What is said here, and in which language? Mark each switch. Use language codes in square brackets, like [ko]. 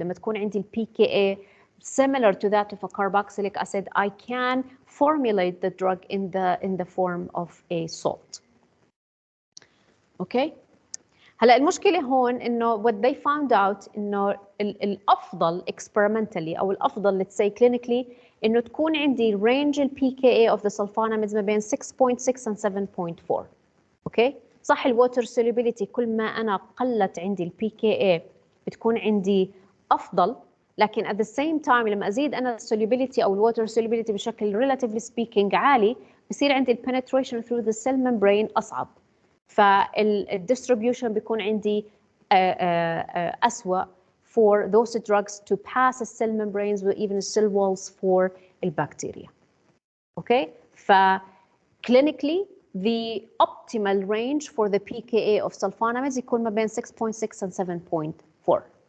[ar] لما تكون عندي ال [en] pKa similar to that of a carboxylic acid, I can formulate the drug in the form of a salt. Okay. [ar] هلا المشكلة هون إنه [en] what they found out [ar] إنه الأفضل experimentally أو الأفضل let's say clinically إنه تكون عندي range ال pKa [en] of the sulfonamides [ar] ما بين 6.6 [en] and 7.4. [ar] أوكي؟ صح الwater solubility كل ما أنا قلت عندي ال pKa بتكون عندي أفضل، لكن [en] at the same time [ar] لما أزيد أنا solubility أو water solubility بشكل relatively speaking عالي بصير عندي ال penetration [en] through the cell membrane [ar] أصعب. [en] فالdistribution [ar] بيكون عندي أسوأ [en] for those drugs to pass the cell membranes or even cell walls for البكتيريا. Okay? Clinically, the optimal range for the pKa of sulfonamides [ar] يكون ما بين [en] 6.6 and 7.4.